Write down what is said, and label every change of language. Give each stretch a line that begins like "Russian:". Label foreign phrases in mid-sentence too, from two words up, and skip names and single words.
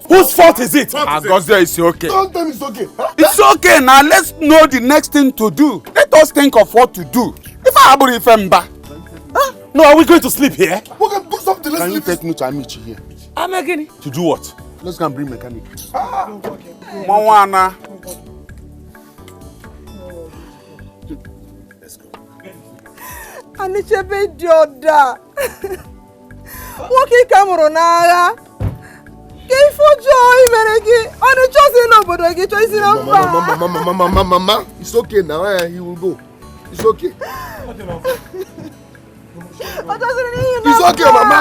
English: Whose fault is it? Agozie, it's okay. Don't tell me it's okay. Huh? It's okay. Now let's know the next thing to do. Let us think of what to do. If I have a femba. No, are we going to sleep here? We can do something. Let's Can you leave take me to Amici here? I'm again. To do what? Let's go and bring mechanic.
Igbo: Mawana. Anichebe Joda. Woki kamuro n'agha. Ke ifojo imere gi. Oni choose n'obodo gi choose na mba.
English: Mama, it's okay now. He will go. It's okay. It's okay, Mama.